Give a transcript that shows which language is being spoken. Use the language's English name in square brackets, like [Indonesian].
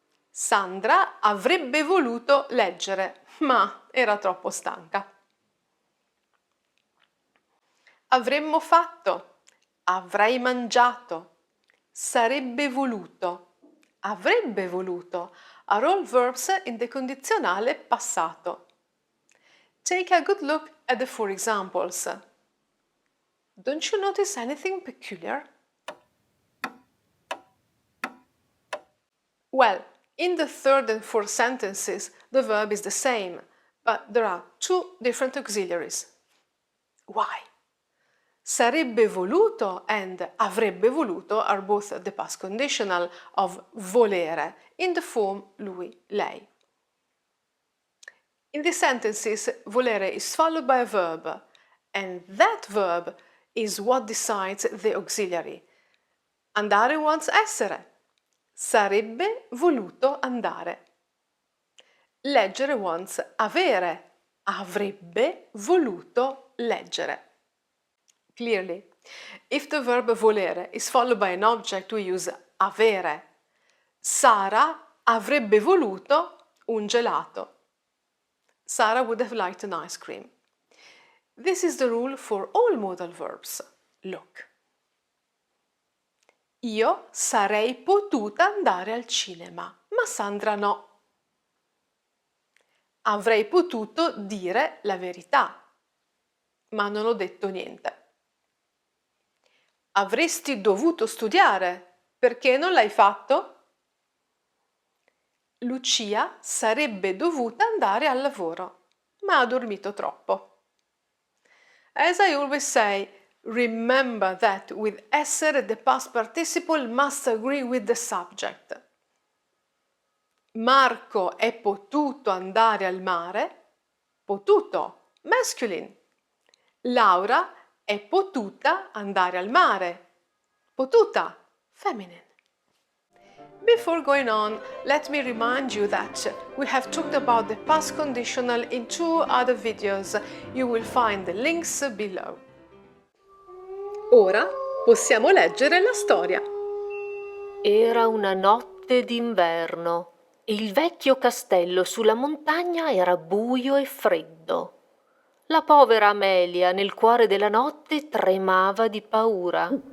[Italian] Sandra avrebbe voluto leggere, ma era troppo stanca. Avremmo fatto, avrei mangiato, sarebbe voluto, avrebbe voluto, [English] are all verbs in the [Italian] condizionale passato. [English] Take a good look at the four examples. Don't you notice anything peculiar? Well, in the third and fourth sentences, the verb is the same, but there are two different auxiliaries. Why? [Italian] Sarebbe voluto [English] and [Italian] avrebbe voluto [English] are both the past conditional of volere in the form [Italian] lui, lei. [English] In these sentences, volere is followed by a verb, and that verb is what decides the auxiliary. [Italian] Andare [English] wants [Italian] essere. Sarebbe voluto andare. Leggere [English] wants [Italian] avere. Avrebbe voluto leggere. [English] Clearly, if the verb volere is followed by an object, we use avere. [Italian] Sara avrebbe voluto un gelato. [English] Sarah would have liked an ice cream. This is the rule for all modal verbs. Look. [Italian] Io sarei potuta andare al cinema, ma Sandra no. Avrei potuto dire la verità, ma non ho detto niente. Avresti dovuto studiare, perché non l'hai fatto? Lucia sarebbe dovuta andare al lavoro, ma ha dormito troppo. [English] As I always say, remember that with essere the past participle must agree with the subject. [Italian] Marco è potuto andare al mare, potuto, [English] masculine. [Italian] Laura è potuta andare al mare, potuta, [English] feminine. Before going on, let me remind you that we have talked about the past conditional in 2 other videos. You will find the links below. [Italian] Ora possiamo leggere la storia. Era una notte d'inverno e il vecchio castello sulla montagna era buio e freddo. La povera Amelia nel cuore della notte tremava di paura.